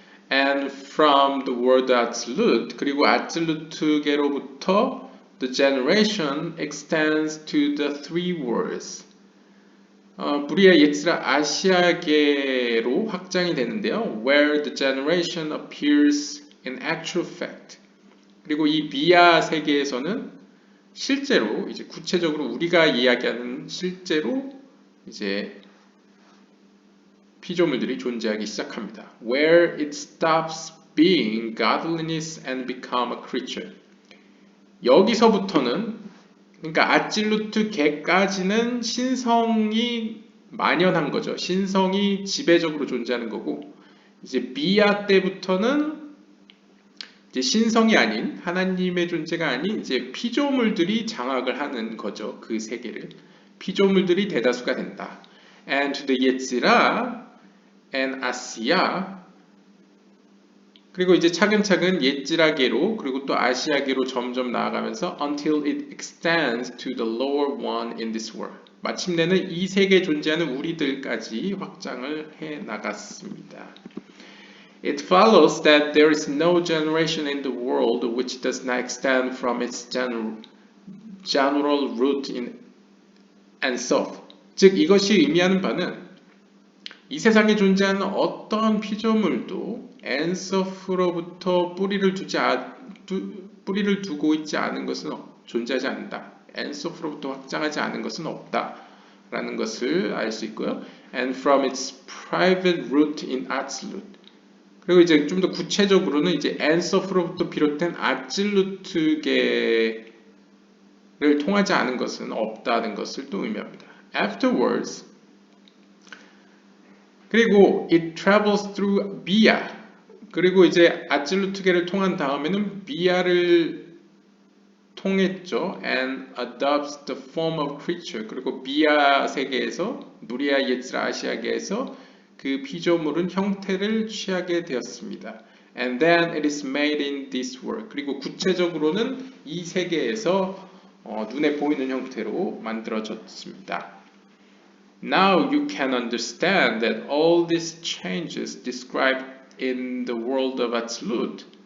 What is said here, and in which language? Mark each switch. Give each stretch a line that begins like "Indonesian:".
English: And from the word Atzilut,
Korean: 그리고 아찔루트계로부터
English: the generation extends to the three worlds.
Korean: 부리아, 예츠라, 아시아계로 확장이 되는데요.
English: Where the generation appears in actual fact.
Korean: 그리고 이 비아 세계에서는 실제로 이제 구체적으로 우리가 이야기하는 실제로 이제 피조물들이 존재하기 시작합니다.
English: Where it stops being godliness and become a creature.
Korean: 여기서부터는 그러니까 아찔루트 계까지는 신성이 만연한 거죠. 신성이 지배적으로 존재하는 거고 이제 비아 때부터는 이제 신성이 아닌 하나님의 존재가 아닌 이제 피조물들이 장악을 하는 거죠. 그 세계를 피조물들이 대다수가 된다.
English: And to the 예츠라 and 아시아
Korean: 그리고 이제 차근차근 예츠라계로 그리고 또 아시아계로 점점 나아가면서
English: until it extends to the lower one in this world.
Korean: 마침내는 이 세계에 존재하는 우리들까지 확장을 해 나갔습니다.
English: It follows that there is no generation in the world which does not extend from its general root in Ensof.
Korean: 즉 이것이 의미하는 바는 이 세상에 존재하는 어떤 피조물도 엔소프로부터 뿌리를 두고 있지 않은 것은 존재하지 않는다. 엔소프로부터 확장하지 않은 것은 없다라는 것을 알 수 있고요.
English: And from its private root in Atzilut.
Korean: 그리고 이제 좀 더 구체적으로는 이제 엔소프로부터 비롯된 아찔루트계를 통하지 않은 것은 없다는 것을 또 의미합니다.
English: Afterwards,
Korean: 그리고
English: it travels through Bia.
Korean: 그리고 이제 아찔루트게를 통한 다음에는 비아를 통했죠.
English: and adopts the form of creature.
Korean: 그리고 비아 세계에서 누리아 예츠라 아시아계에서 그 피조물은 형태를 취하게 되었습니다.
English: And then it is made in this world.
Korean: 그리고 구체적으로는 이 세계에서 눈에 보이는 형태로 만들어졌습니다.
English: Now you can understand that all these changes described in the world of Atzilut.